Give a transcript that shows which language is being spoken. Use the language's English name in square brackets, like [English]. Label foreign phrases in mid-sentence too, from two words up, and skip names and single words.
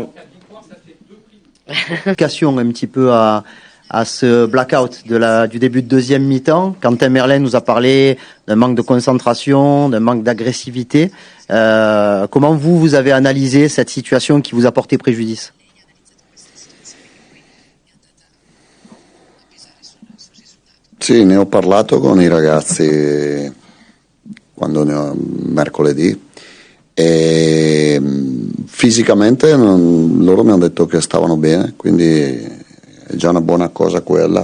[French] Explication un petit peu à ce blackout du début de deuxième mi-temps. Quentin Merlin nous a parlé d'un manque de concentration, d'un manque d'agressivité. Comment vous avez analysé cette situation qui vous a porté préjudice? [Italian] Sì, ne ho parlato con i ragazzi mercoledì e fisicamente loro mi hanno detto che stavano bene, quindi è già una buona cosa quella.